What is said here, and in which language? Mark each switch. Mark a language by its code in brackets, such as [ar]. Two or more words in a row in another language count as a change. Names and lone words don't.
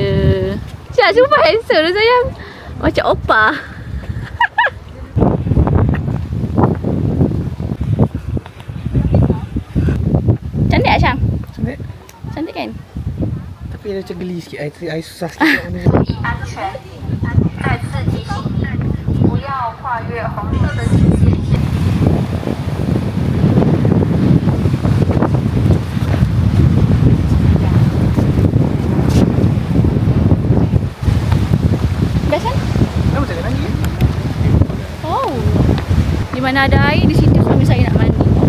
[ms] Syah, sumpah handsome tu sayang. Macam opa. Cantik tak Syam? Cantik. Cantik kan? Tapi ada macam geli sikit. I susah sikit nak benda ni. [zh] 安全，再次提醒您，不要跨越红色的直线线。 [ms] Best kan? Kenapa tak ada lagi? Oh. Di mana ada air, di situ suami saya nak mandi.